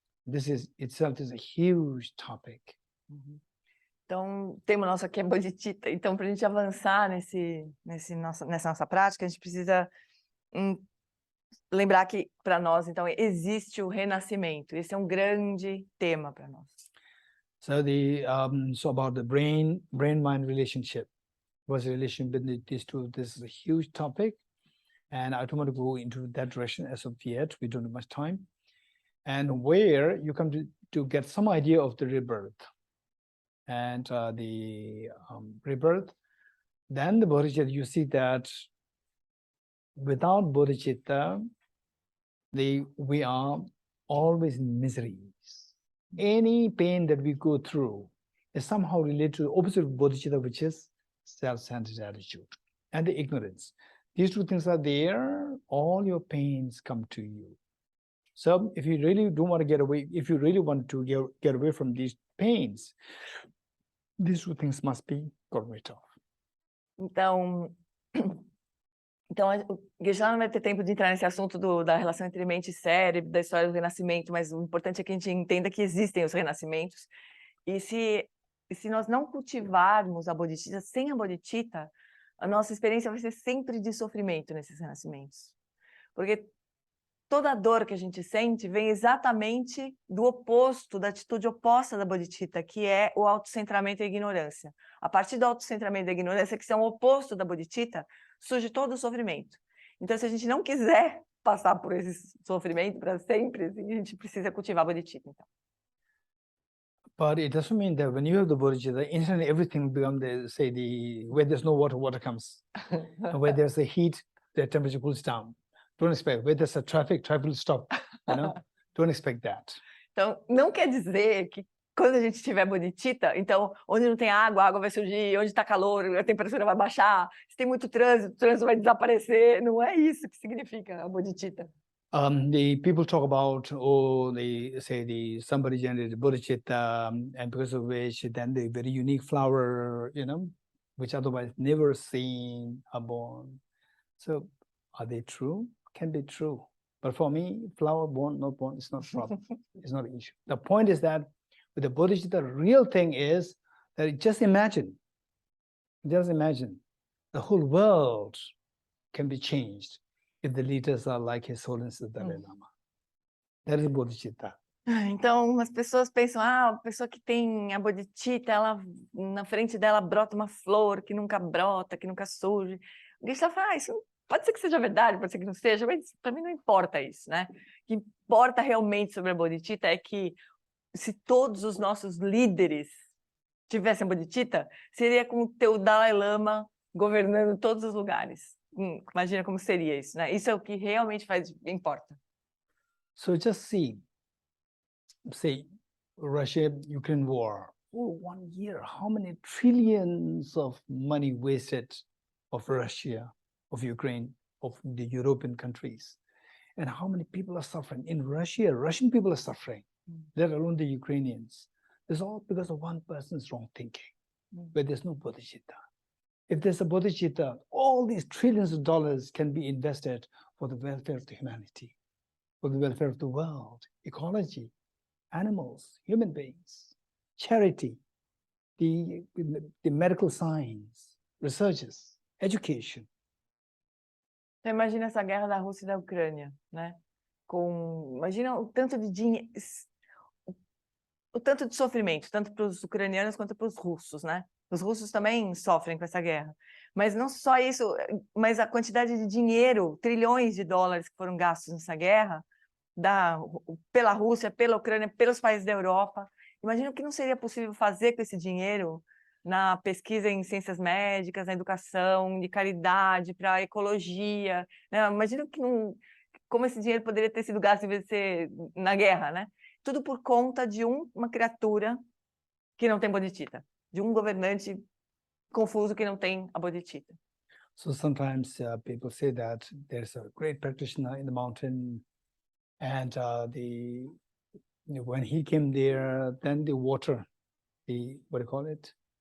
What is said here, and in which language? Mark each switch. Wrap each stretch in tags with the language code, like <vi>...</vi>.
<en>This is itself is a huge topic.</en> <pt>Então, o tema nosso aqui é Bodhicitta. Então, para a gente avançar nessa nossa prática, a gente precisa lembrar que, para nós, então, existe o renascimento. Esse é um grande tema para nós.</pt> <en>So, so about the brain-mind relationship. What's the relation between these two? This is a huge topic, and I don't want to go into that direction as of yet. We don't have much time. And where you come to get some idea of the rebirth. And the rebirth, then the Bodhicitta, you see that without Bodhicitta, we are always in miseries. Any pain that we go through is somehow related to the opposite of Bodhicitta, which is self-centered attitude and the ignorance. These two things are there, all your pains come to you. So if you really don't want to get away, if you really want to get away from these pains, these two things must be got rid of.</en> <pt>Então o Geshe não vai ter tempo de entrar nesse assunto da relação entre mente e cérebro, da história do renascimento, mas o importante é que a gente entenda que existem os renascimentos. E se se nós não cultivarmos a Bodhicitta, sem a Bodhicitta, a nossa experiência vai ser sempre de sofrimento nesses renascimentos. Porque toda a dor que a gente sente vem exatamente do oposto, da atitude oposta da Bodhicitta, que é o autocentramento e a ignorância. A partir do autocentramento e da ignorância, que são o oposto da Bodhicitta, surge todo o sofrimento. Então, se a gente não quiser passar por esse sofrimento para sempre, a gente precisa cultivar a Bodhicitta. Então.</pt> <en>But it doesn't mean that when you have the Bodhicitta, instantly everything becomes, where there's no water, water comes. And where there's a heat, the temperature cools down. Don't expect. Where there's a traffic will stop. You know? Don't expect that.</en> <pt>Então, não quer dizer que quando a gente tiver Bodhicitta, então, onde não tem água, a água vai surgir, onde está calor, a temperatura vai baixar, se tem muito trânsito, o trânsito vai desaparecer. Não é isso que significa a Bodhicitta.</pt> <en>The people talk about, somebody generated Bodhicitta, and because of which then the very unique flower, which otherwise never seen are born. So are they true? Can be true. But for me, flower born, not born, it's not a problem. It's not an issue. The point is that with the Bodhicitta, the real thing is that just imagine the whole world can be changed if the leaders are like His Holiness the Dalai Lama. That is Bodhicitta.</en> <pt>Então, as pessoas pensam, a pessoa que tem a Bodhicitta, ela, na frente dela brota uma flor que nunca brota, que nunca surge. O Geshe fala, isso pode ser que seja verdade, pode ser que não seja, mas para mim não importa isso, né? O que importa realmente sobre a Bodhicitta é que se todos os nossos líderes tivessem a Bodhicitta, seria como ter o Dalai Lama governando todos os lugares. Imagina como seria isso, né? Isso é o que realmente importa.</pt> <en>So just see, say, Russia-Ukraine war. For 1 year, how many trillions of money wasted of Russia, of Ukraine, of the European countries? And how many people are suffering? In Russia, Russian people are suffering, let alone the Ukrainians. It's all because of one person's wrong thinking, but there's no Bodhicitta. If there's a Bodhicitta, all these trillions of dollars can be invested for the welfare of the humanity, for the welfare of the world, ecology, animals, human beings, charity, the medical science, researches, education.</en> <pt>Então, imagina essa guerra da Rússia e da Ucrânia, né? Imagina o tanto de dinheiro, o tanto de sofrimento, tanto para os ucranianos quanto para os russos, né? Os russos também sofrem com essa guerra. Mas não só isso, mas a quantidade de dinheiro, trilhões de dólares que foram gastos nessa guerra, pela Rússia, pela Ucrânia, pelos países da Europa. Imagina o que não seria possível fazer com esse dinheiro na pesquisa em ciências médicas, na educação, de caridade, para a ecologia, né? Imagina como esse dinheiro poderia ter sido gasto em vez de ser na guerra, né? Tudo por conta de uma criatura que não tem Bodhicitta, de um governante confuso que não tem a Bodhicitta.</pt> <en>So sometimes people say that there's a great practitioner in the mountain, and when he came there, then the water, what do you call it?</en>